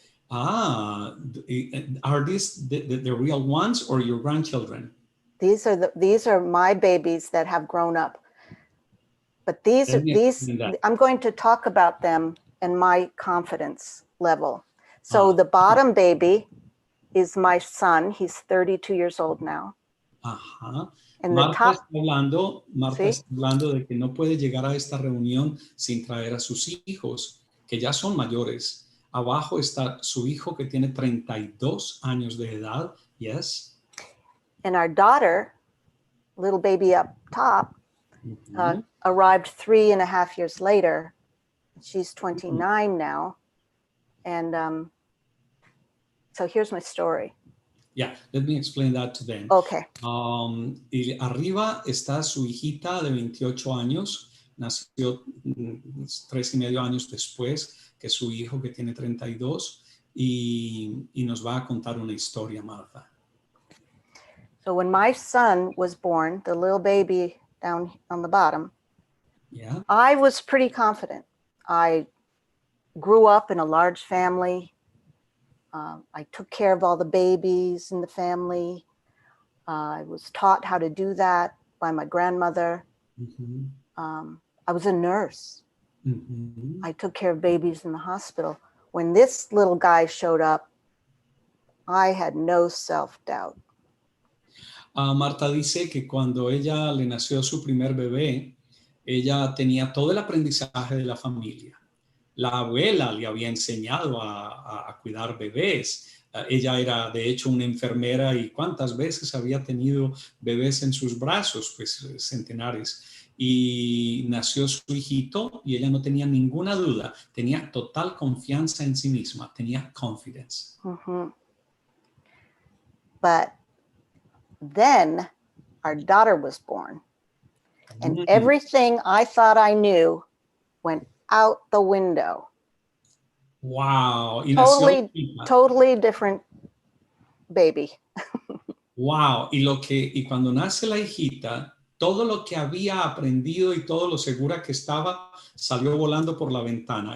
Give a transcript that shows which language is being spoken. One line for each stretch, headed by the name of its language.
English: Ah, are these the real ones or your grandchildren? These are my babies that have grown up. But these I'm going to talk about them and my confidence level. So the bottom baby is my son. He's 32 years old now. Ajá. And
Spanish: Marta
English: the top,
Spanish: está hablando de que no puede llegar a esta reunión sin traer a sus hijos, que ya son mayores. Abajo está su hijo que tiene 32 años de edad.
English: Yes. And our daughter, little baby up top, arrived 3.5 years later. She's 29 now. And so here's my story. Yeah, let me explain that to them. Okay.
Spanish: Y arriba está su hijita de 28 años, nació 3.5 años después que su hijo que tiene 32 y nos va a contar una historia, Martha.
English: So when my son was born, the little baby down on the bottom, Yeah. I was pretty confident. I grew up in a large family. I took care of all the babies in the family. I was taught how to do that by my grandmother. Mm-hmm. I was a nurse. Mm-hmm. I took care of babies in the hospital. When this little guy showed up, I had no self-doubt.
Spanish: Marta dice que cuando ella le nació su primer bebé, ella tenía todo el aprendizaje de la familia. La abuela le había enseñado a cuidar bebés. Ella era, de hecho, una enfermera y cuántas veces había tenido bebés en sus brazos, pues centenares. Y nació su hijito y ella no tenía ninguna duda, tenía total confianza en sí misma, tenía confidence. Mm-hmm.
English: But then our daughter was born, and everything I thought I knew went out the window. Wow. Y totally different baby. Wow.
Spanish: Y cuando nace la hijita, todo lo que había aprendido y todo lo segura que estaba salió volando por la ventana.